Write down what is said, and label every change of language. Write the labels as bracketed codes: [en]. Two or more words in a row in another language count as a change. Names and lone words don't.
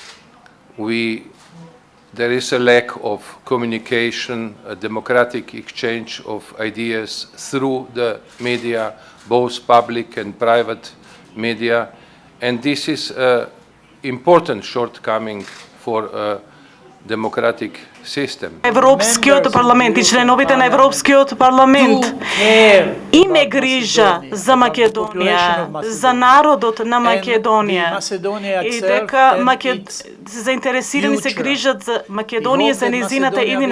[en] There is a lack of communication, a democratic exchange of ideas through the media, both public and private media, and this is an important shortcoming for a democratic system. [mk] Европскиот парламент и членовите на Европскиот парламент име грижа за Македонија, за народот на Македонија и дека заинтересирани се грижат за Македонија, за незината иднина.